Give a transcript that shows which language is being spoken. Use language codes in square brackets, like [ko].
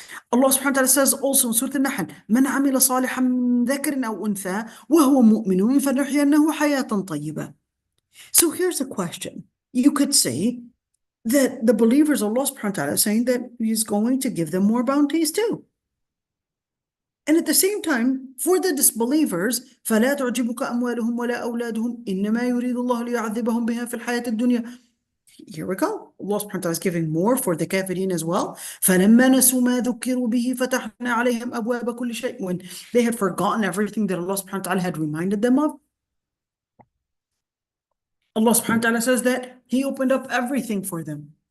[en] Allah subhanahu wa ta'ala says also in Surah Al-Nahl, [ar] مَنْ عَمِلَ صَالِحًا مِّن ذَكَرٍ أَوْ أُنثَىٰ وَهُوَ مُؤْمِنٌ فَنُحْيِيَنَّهُ حَيَاةً طَيِّبَةً. [en] So here's a question. You could say that the believers, Allah subhanahu wa ta'ala is saying that He's going to give them more bounties too. And at the same time, for the disbelievers, [ar] فَلَا تُعْجِبُكَ أَمْوَالُهُمْ وَلَا أَوْلَادُهُمْ إِنَّمَا يُرِيدُ اللَّهُ لِيُعَذِّبَهُم بِهَا فِي الْحَيَاةِ الدُّنْيَا. [en] Here we go. Allah subhanahu wa ta'ala is giving more for the kafirin as well. [ar] فَلَمَّا نَسُوا مَا ذُكِّرُوا بِهِ فَتَحْنَا عَلَيْهِمْ أَبْوَابَ كُلِّ شَيْءٍ. [en] When they had forgotten everything that Allah subhanahu wa ta'ala had reminded them of, Allah subhanahu wa ta'ala says that He opened up everything for them.